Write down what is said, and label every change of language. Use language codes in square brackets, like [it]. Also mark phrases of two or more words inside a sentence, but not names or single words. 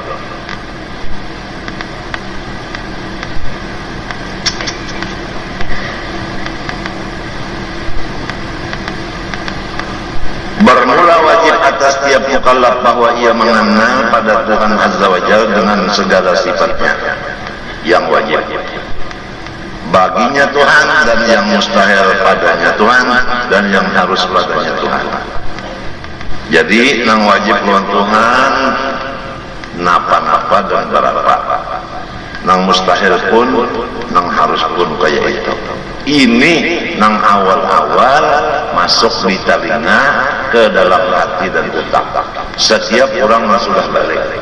[id] Bermula wajib atas tiap mukallaf bahwa ia mengenal pada Tuhan [ar] عز وجل [id] dengan segala sifatnya yang wajib baginya Tuhan dan yang mustahil padanya Tuhan dan yang harus padanya Tuhan. [bjn] Jadi nang wajib lawan Tuhan napa-napa dan berapa, nang mustahil pun nang harus pun kayak itu. Ini nang awal-awal masuk di telinga ke dalam hati dan otak setiap orang yang sudah balik.